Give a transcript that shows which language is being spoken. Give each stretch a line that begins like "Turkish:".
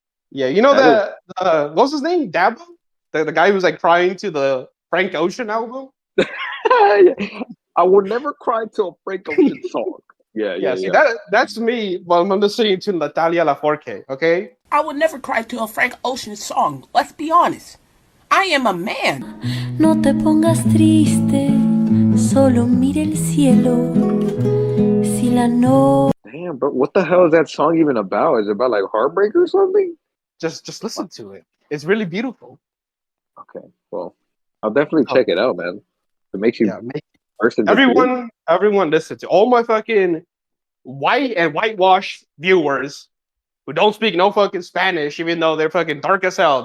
English: Yeah, you know that what's his name? Dabo? The guy who's like crying to the Frank Ocean album? I will never cry to a Frank Ocean song. Yeah. See, that's me while I'm listening to Natalia Lafourcade, okay? I would never cry to a Frank Ocean song. Let's be honest. I am a man.
Spanish: No te pongas triste, solo mire el cielo. Si la no.
English: Damn, but what the hell is that song even about? Is it about like heartbreak or something? Just listen to it. It's really beautiful. Okay, well, I'll definitely check it out, man. It makes you Everyone listen to all my fucking white and whitewashed viewers who don't speak no fucking Spanish, even though they're fucking dark as hell.